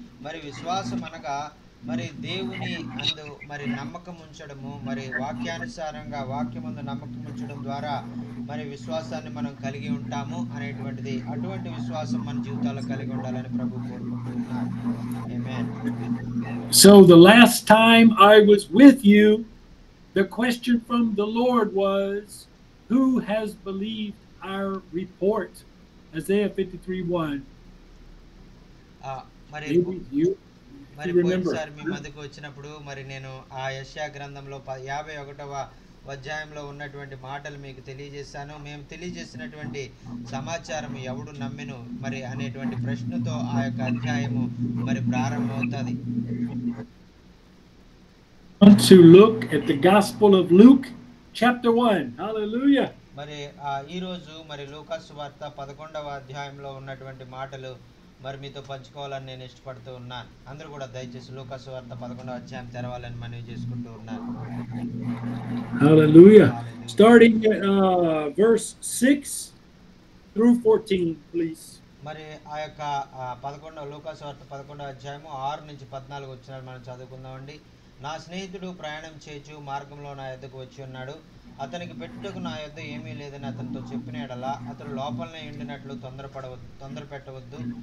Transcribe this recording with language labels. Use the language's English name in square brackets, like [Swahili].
[Telugu] మరి విశ్వాసం అనగా మరి దేవుని అందు మరి నమ్మకం ఉంచడము, మరి వాక్యానుసారంగా వాక్యమందు నమ్మకం ఉంచడం ద్వారా మరి విశ్వాసాన్ని మనం కలిగి ఉంటాము అనేటువంటిది. అటువంటి విశ్వాసం మన జీవితాల్లో కలిగి ఉండాలని ప్రభు కోరుకుంటున్నారు. ఆమేన్. [English] So the last time I was with you, the question from the Lord was, who has believed our report? Isaiah 53:1. [Telugu] మరి మరి పోయినసారి మీ మధ్యకు వచ్చినప్పుడు మరి నేను ఆ యెషయా గ్రంథంలో 51వ అధ్యాయంలో ఉన్నటువంటి మాటలు మీకు తెలియజేశాను. మేము తెలియజేసినటువంటి సమాచారం ఎవడు నమ్మెను మరి అనేటువంటి ప్రశ్నతో ఆ యొక్క అధ్యాయము మరి ప్రారంభమవుతుంది. [English] To look at the Gospel of Luke chapter 1. Hallelujah. [Telugu] మరి ఈ రోజు మరి లూకా సువార్త 11వ అధ్యాయంలో ఉన్నటువంటి మాటలు మరి మీతో పంచుకోవాలని నేను ఇష్టపడుతూ ఉన్నాను. అందరూ కూడా దయచేసి లూకా సువార్త 11వ అధ్యాయం తెరవాలని మనవి చేసుకుంటూ ఉన్నాను. [English] Hallelujah. Starting at verse 6 through 14, please. [Telugu] మరి ఆ యొక్క 11వ లూకా సువార్త 11వ అధ్యాయము 6 నుంచి 14 వచనాలు మనం చదువుకుందామండి. నా స్నేహితుడు ప్రయాణం చేయుచు మార్గంలో నా యొద్దకు వచ్చి ఉన్నాడు. అతనికి పెట్టుటకు నా యొద్ద ఏమీ లేదని అతనితో చెప్పిన ఎడల అతడు లోపలనే ఉండినట్లు తొందర పెట్టవద్దు.